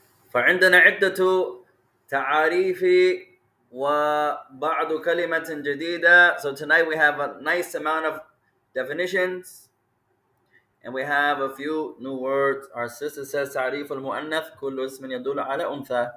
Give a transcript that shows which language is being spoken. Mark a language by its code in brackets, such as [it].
[ar] فعندنا عدة تعاريف وبعض كلمة جديدة. [en] So tonight we have a nice amount of definitions and we have a few new words. Our sister says [ar] تعريف المؤنث كل اسم يدل على أنثى.